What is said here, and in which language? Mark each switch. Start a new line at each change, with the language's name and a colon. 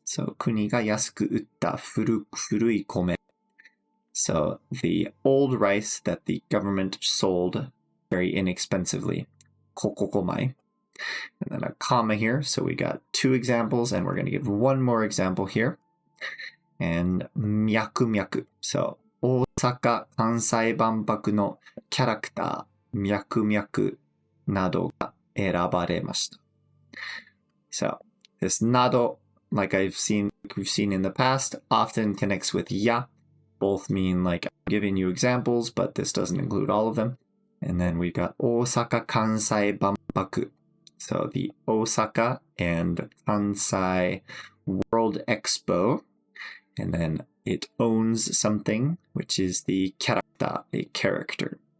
Japanese: So kuni ga yasuku utta furui kome.
English: So the old rice that the government sold very inexpensively, kokokomai. And then a comma here. So we got two examples, and we're going to give one more example here. And myaku.
Japanese: So 大阪・関西万博のキャラクター、ミャクミャクなどが選ばれました。
English: So this nado, like we've seen in the past, often connects with ya. Both mean like I'm giving you examples, but this doesn't include all of them. And then we got 大阪・関西万博. So the Osaka and Kansai World Expo, and then it owns something, which is the character, a character.